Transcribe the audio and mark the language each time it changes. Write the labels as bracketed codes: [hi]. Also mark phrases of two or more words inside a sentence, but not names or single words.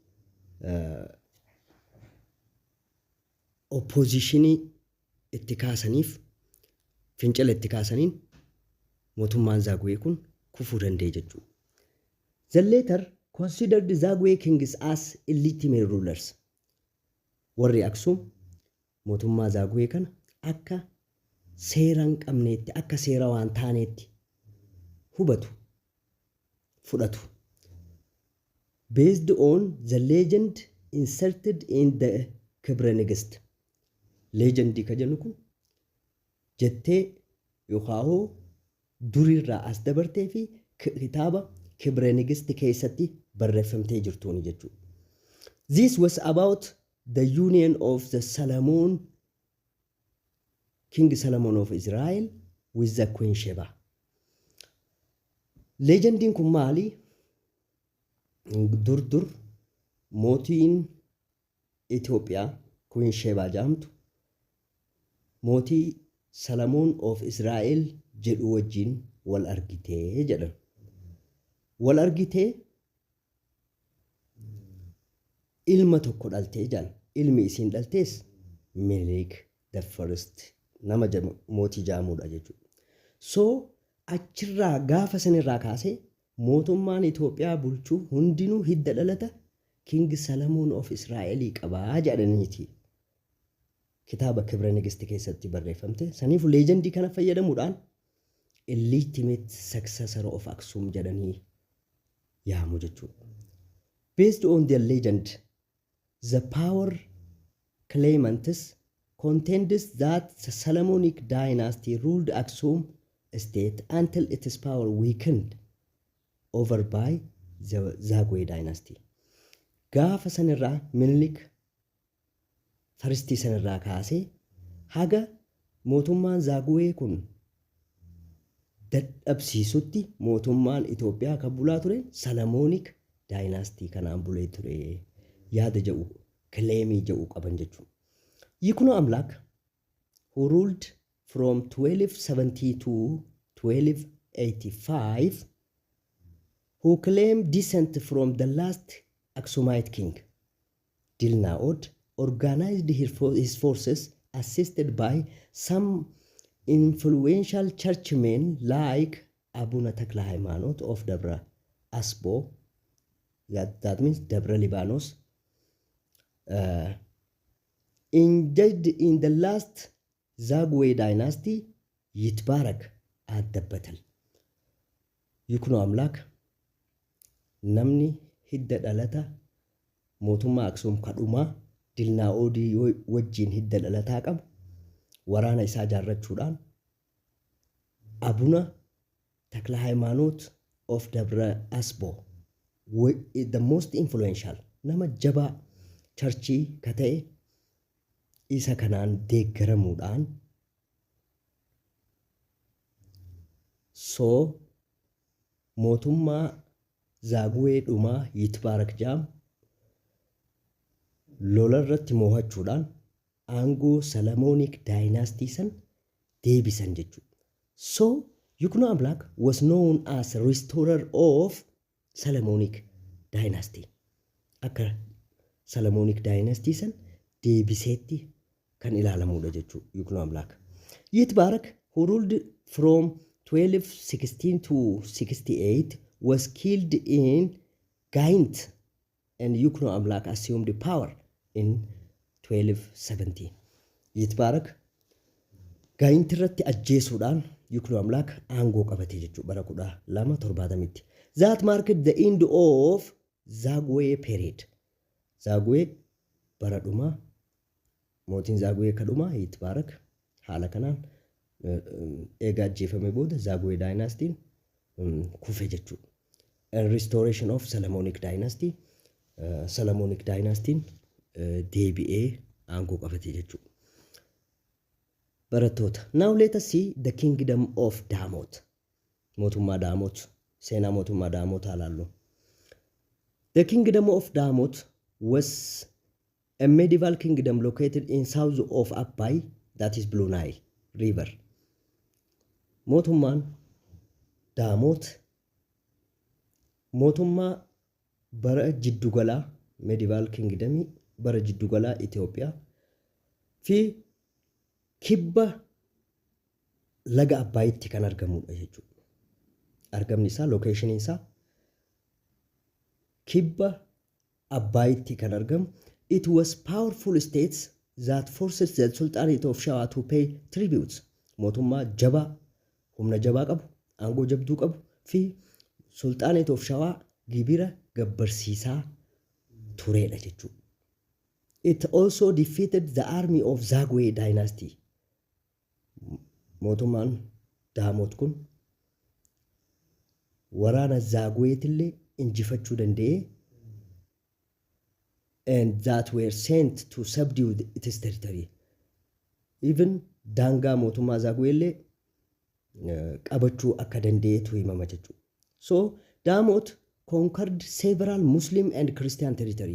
[om] oppositionii itti kaasaniif fincila itti kaasaniin mootummaan Zagwe kun kufuu danda'e jechuudha. [en] The later considered Zagwe kings as illegitimate rulers. [om] Warri Aksum mootummaa Zagwe kana akka seeraan qabneetti akka seera waan taaneetti hubatu fudhatu. [en] Based on the legend inserted in the Kibre Negist. [om] Legend ka jennu kun jettee yookaan durirraa as dabartee fi kitaaba Kibre Negist keessatti barreeffamtee jirtuuni jechuudha. [en] This was about the union of the King Solomon of Israel with the Queen Sheba. [om] Legendin kun maali? Dur mootiin Ethiopia Queen Sheba jedhamtu mootii Solomon of Israel jedhu wajjin wal argitee jedhan. Wal argitee ilma tokko dhaltee jedhan. Ilmi isiin dhaltees Melik the first nama mootii jedhamudha jechuudha. So achirraa gaafa sanirraa kaasee mootummaan Itoophiyaa bulchuu hundinuu hidda dhalata King Solomon of Israel qabaa jedhaniiti. Kitaaba Kibre Negist keessatti barreeffamte. Saniif legendii kana fayyadamuudhaan [en] illegitimate successor of Aksum [om] jedhanii yaamu jechuudha. [en] Based on their legend, the power claimants contends that the Solomonic dynasty ruled Aksum state until its power weakened over by the Zagwe dynasty. [om] Gaafa sanirraa Minilik faristii sanirraa kaasee haga mootummaan Zagwe kun dadhabsiisutti mootummaan Itoophiyaa kan bulaa ture Solomonic dynasty kanaan bulee ture yaada jedhu claimii jedhu qaban jechuudha. [en] Yikuno Amlak who ruled from 1270 to 1285 who claimed descent from the last Aksumite king, Dilnaod, organized his forces assisted by some influential churchmen like Abuna Takla Haymanot of Dabra Asbo, that means Dabra Libanos, engaged in the last Zagwe dynasty, Yitbarak at the battle. [om] Yikuno Amlak namni hidda dhalata mootummaa Aksum kadhumaa Dilnaa'oodii wajjin hidda dhalataa qabu waraana isaa jaarrachuudhaan Abuna Takla Haymanot of Dabra Asbo, [en] the most influential [om] nama jabaa churchii ka ta'e isa kanaan deeggaramuudhaan mootummaa Zagwe dhumaa Yitbarak jaam lola irratti moo'achuudhaan aangoo Solomonic dynasty san deebisan jechuudha. [en] So Yukno Amlak was known as restorer of Solomonic dynasty. [om] Akka Solomonic dynasty san deebiseetti kan ilaalamudha jechuudha Yukno Amlak. [en] Yitbarak, who ruled from 1216 to 68, was killed in Gaint, and Yukno Amlak assumed power in 1270. [om] Yitbarak Gaint irratti ajjeesuudhaan Yukno Amlak aangoo qabate jechuudha bara 1270. [en] That marked the end of Zagwe period. [om] Zagwe bara dhuma mootiin Zagwe kadhuma Yitbarak haala kanaan eega ajjeefame booda Zagwe dynasty kufe jechuudha. [en] And restoration of Solomonic dynasty, [om] Solomonic dynasty deebi'ee aangoo qabate jechuudha. Barattoota. [en] Now let us see the kingdom of Damot. [om] Mootummaa Damot. Seenaa mootummaa Damot ilaallu. [en] The kingdom of Damot was a medieval kingdom located in south of Abai, that is Blue Nile River. [om] Mootummaan Damot mootummaa bara jiddugalaa [en] medieval kingdom [om] bara jiddugalaa Ethiopia fi kibba laga Abbayitti kan argamudha jechuudha. Argamni isaa location isaa kibba Abbayitti kan argamu. [en] It was powerful states that forces the Sultanate of Shawa to pay tributes. [om] Mootummaa jabaa humna jabaa qabu aangoo jabduu qabu fi Sultanate of Shawa gibira gabbarsiisaa turedha jechuudha. [en] It also defeated the army of Zagwe dynasty. [om] Mootummaan Damot kun waraana Zagweetillee injifachuu danda'e, [en] and that were sent to subdue its territory. [om] Even daangaa mootummaa Zagweellee qabachuu akka danda'etu himama jechuudha. [en] So Damot conquered several Muslim and Christian territory.